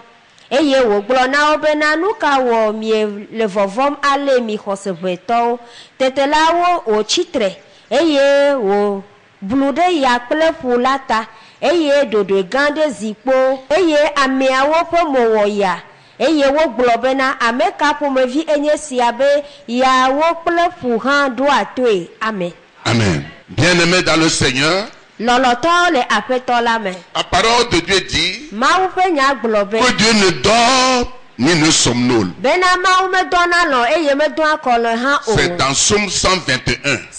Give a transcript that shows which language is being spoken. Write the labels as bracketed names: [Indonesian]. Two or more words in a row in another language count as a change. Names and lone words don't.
[Ewe] Eye wo gblɔ na wo bena nu ka wɔ mie le vɔvɔm ale mi xɔsevɛtɔwo tete la wo tsitre eye wo blu ɖe ya kple ƒu la ta eye ɖoɖoe gã ɖe zikpo eye ameawo ƒe mo wɔ ya eye wo gblɔ bena ame ka ƒomevi enye sia be yawo kple ƒu hã ɖo atoe. Amen. Amen. [French] Bien-aimé dans le Seigneur. La parole de Dieu dit que Dieu ne dort ni ne somnole. C'est dans Somme 121.